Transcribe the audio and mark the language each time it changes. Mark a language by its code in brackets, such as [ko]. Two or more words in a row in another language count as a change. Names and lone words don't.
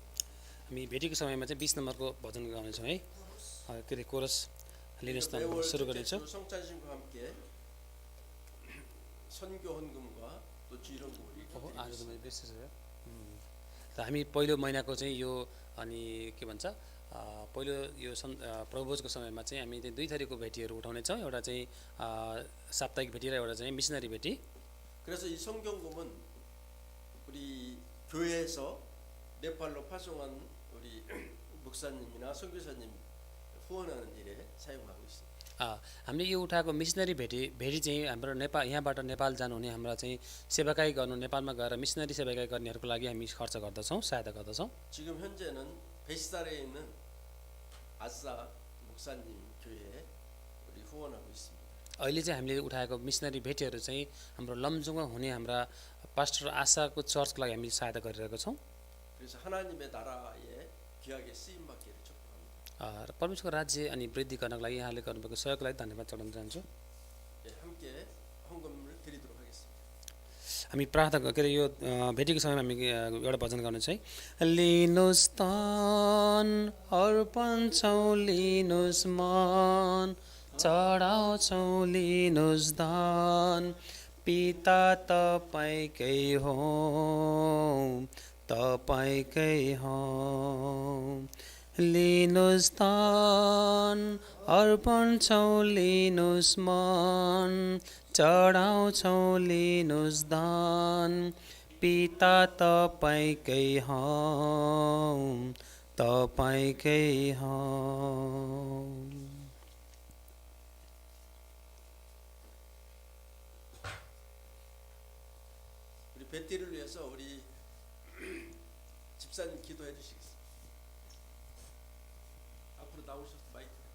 [ne] हामी भेटेको समयमा चाहिँ 20 नम्बरको भजन गाउनेछौँ है। के अरे कोरस लिनुहोस् त [ko] 매월 [ne] सुरु [ko] 첫째 [ne] गरिन्छौँ। [ko] 주 성찬식과 함께 선교 헌금과 또 주일헌금을 이렇게 [ne] आज [ko] 드리겠습니다. [ne] त मैले बिर्सेछु। हामी पहिलो महिनाको चाहिँ यो अनि के भन्छ पहिलो यो प्रभुभोजको समयमा चाहिँ हामी चाहिँ 2 थरीको भेटीहरू उठाउने छौँ। एउटा चाहिँ साप्ताहिक भेटी र एउटा चाहिँ मिसनरी भेटी। [ko] 그래서 이 성경금은 우리 교회에서 네팔로 파송한 우리 목사님이나 선교사님 후원하는 일에 사용하고 있습니다. [ne] हामीले यो उठाएको मिसनरी भेटी चाहिँ हाम्रो यहाँबाट नेपाल जानुहुने हाम्रा चाहिँ सेवाकाई गर्नु नेपालमा गएर मिसनरी सेवाकाई गर्नेहरूको लागि हामी खर्च गर्दछौँ, सहायता गर्दछौँ। [ko] 지금 현재는 베시달에 있는 아싸 목사님 교회에 우리 후원하고 있습니다. [ne] अहिले चाहिँ हामीले उठाएको मिसनरी भेटीहरू चाहिँ हाम्रो लमजुङमा हुने हाम्रा पास्टर आशाको चर्चको लागि हामी सहायता गरिरहेका छौँ। [ko] 그래서 하나님의 나라에 귀하게 쓰임 받기를 축복합니다. [ne] र परमेश्वरको राज्य अनि वृद्धि गर्नको लागि यहाँले गर्नुभएको सहयोगको लागि धन्यवाद चढाउन चाहन्छु। [ko] 함께 헌금을 드리도록 하겠습니다. [ne] हामी प्रार्थना के अरे यो भेटीको समयमा हामी एउटा भजन गर्नु चाहिँ लिनुस् तन अर्पण छौँ लिनुस् मन चढाउँछौँ लिनुस् दान पिता तपाईँकै हो तपाईँकै हो लिनुस् तन अर्पण छौँ लिनुस् मन चढाउँछौँ लिनुस् दान पिता तपाईँकै हौ तपाईँकै हौ। [ko] 우리 베티를 위해서 우리 집사님 기도해 주시겠습니다. 앞으로 나오셔서 마이크.